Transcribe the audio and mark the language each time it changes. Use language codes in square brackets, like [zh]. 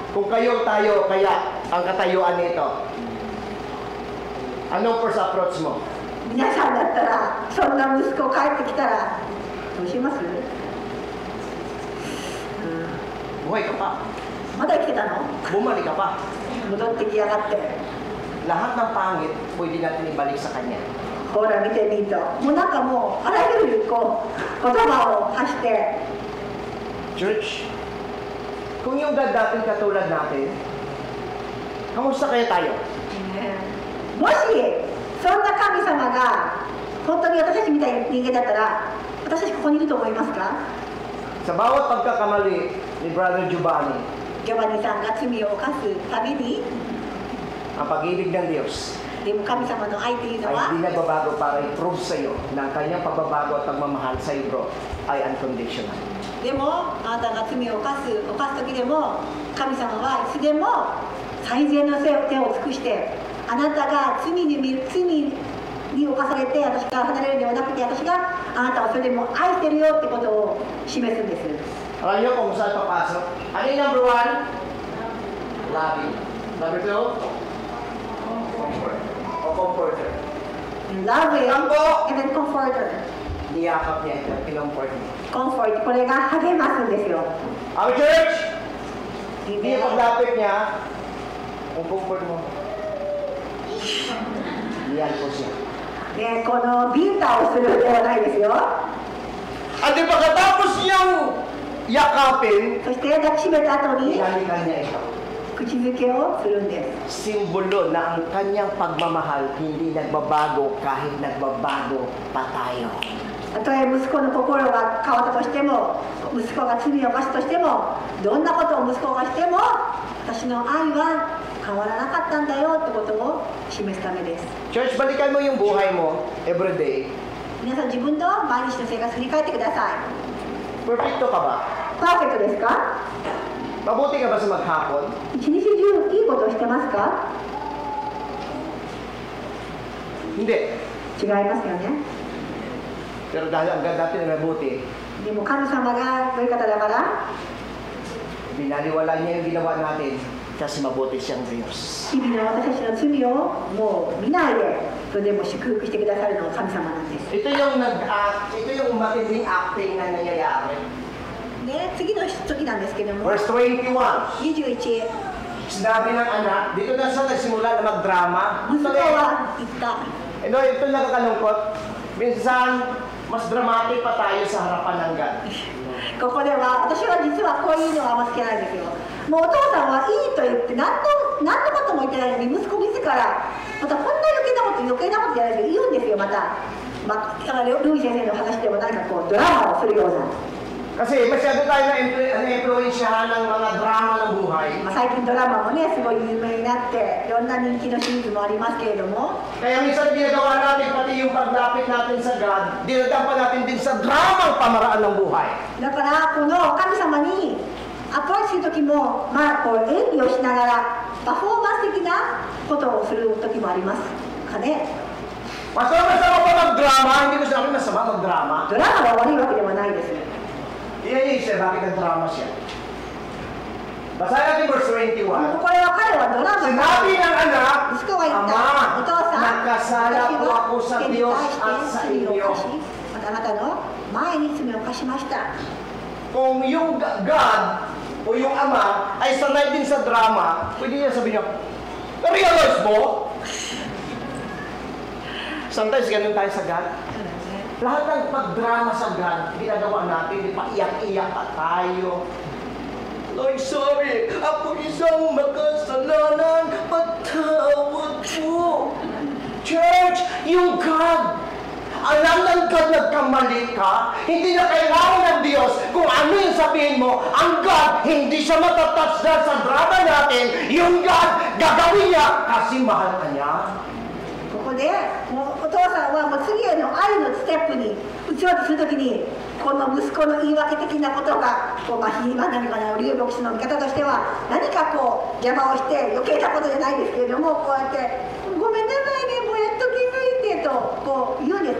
[tl] Kung kayo tayo, kaya ang katayuan nito, anong first approach mo? [ja] 皆さんだったらそんな息子帰ってきたらどうします？ [tl] Buhay ka pa. [ja] まだ生きてたの？ [tl] Bumalik ka pa. [ja] 戻ってきやがって。 [tl] Lahat ng pangit, pwede natin ibalik sa Kanya. [ja] ほら見てみると、もうなんかもうあらゆるこう言葉を発して。 [tl] Church, kung yung God dating katulad natin, kamusta kaya tayo? [ja] もしそんな神様が本当に私たちみたいな人間だったら、私たちここにいると思いますか？ [tl] Sa bawat pagkakamali ni Brother Giovanni, [ja] ジョバニさんが罪を犯すたびに、 [tl] ang pag-ibig ng Diyos [ja] でも神様の愛というの [tl] ay [ja] は [tl] hindi nagbabago para i-prove sa iyo na ang kanyang pagbabago at pagmamahal sa iyo, bro, ay unconditional. [ja] でもあなたが罪を犯す時でも神様はいつでも最善の手を尽くしてあなたが罪に犯されて私から離れるのではなくて私があなたをそれでも愛してるよってことを示すんです。 [tl] Alam niyo kung saan papasok? Ano yung number 1? Loving. Number 2? Comfort. O comforter. [en] Loving [tl] Tampo. [en] and then comforter. [tl] Niyakap niya ito, kinomfort niya. [ja] Comfort, これが励ますんですよ。 [tl] Ang church, hindi Amen. paglapit niya, kung comfort mo, iyan po siya. [ja] ね、このビンタをするではないですよ。 [tl] At di pagkatapos niyang yakapin, [ja] そして抱きしめた後に [tl] inalikan niya ito. [ja] 口づけをするんです。 [tl] Simbolo na ang kanyang pagmamahal hindi nagbabago kahit nagbabago pa tayo. [ja] たとえ息子の心が変わったとしても、息子が罪を犯したとしても、どんなことを息子がしても、私の愛は変わらなかったんだよってことを示すためです。 [tl] Church, balikan mo yung buhay mo everyday. [ja] 皆さん自分の毎日の生活振り返ってください。 [tl] Perfecto ka ba? [ja] パーフェクトですか？ [tl] Mabuti ka ba sa maghapon? [ja] 一日中いいことをしてますか？ [tl] Hindi. [ja] 違いますよね。 [tl] Pero dahil ang ganda natin na mabuti, [ja] でも神様がそういう方だから、 [tl] binaliwala niya yung ginawa natin kasi mabuti siyang Diyos. [ja] 日々の私たちの罪をもう見ないで、それでも祝福してくださるのが神様なんです。 [tl] Ito yung ito yung matinding acting na nangyayari. [ja] で、次の時なんですけども、 [en] Verse 21. [ja] 21、 [tl] Sinabi ng anak, dito na siya nagsimula na magdrama. [ja] 息子は言った。 [tl] Ito nakakalungkot. Minsan, mas dramatic pa tayo sa harapan ng God. [ja] ここでは私は実はこういうのはあんま好きなんですよ。もうお父さんはいいと言って何のことも言ってないのに息子自らまたこんな余計なことじゃないけど言うんですよ。また、ルイ先生の話でも何かこうドラマをするような。 [tl] Kasi masyado tayo na-influensyahan ng mga drama ng buhay. [ja] 最近ドラマもねすごい有名になっていろんな人気のシリーズもありますけれども。 [tl] Kaya minsan ginagawa natin pati yung paglapit natin sa God, dinadampa natin din sa dramang pamaraan ng buhay. [ja] だからこの神様にアプローチする時もこう演技をしながらパフォーマンス的なことをする時もありますかね。 [tl] Pastor, masama pa mag-drama? Hindi ko sinabi masama mag-drama. [ja] ドラマが悪いわけではないです。 [tl] Iyan siya, bakit nag-drama siya? Basahin natin verse 21. [ja] これは彼はドラマ [tl] Sinabi ng anak, [ja] 息子は言った。お [tl] Ama, [ja] 父さん、 [tl] nagkasala po ako sa [ja] 私 [tl] Diyos [ja] は [tl] at sa [ja] 罪を [tl] inyo. [ja] 犯し、またあなたの前に罪を犯しました。 [tl] Kung yung God o yung Ama ay sanay din sa drama, pwede niya sabihin niya, na-realize mo? Sometimes ganun tayo sa God. Lahat ng pagdrama sa God, ginagawa natin, di pa iyak-iyak pa tayo. Lord, sorry, ako isang makasalanan, patawad po. Church, yung God, alam ng God nagkamali ka, hindi na kailangan ng Diyos kung ano yung sabihin mo, ang God, hindi siya siya matatouch na sa drama natin, yung God, gagawin niya kasi mahal ka niya. [ja] ここでもうお父さんはもう次への愛のステップに移ろうとするときに、この息子の言い訳的なことがこう何かな、龍牧師の見方としては何かこう邪魔をして余計なことじゃないですけれども、こうやって「ごめんなさいね、もうやっと気づいて」とこう言うんです。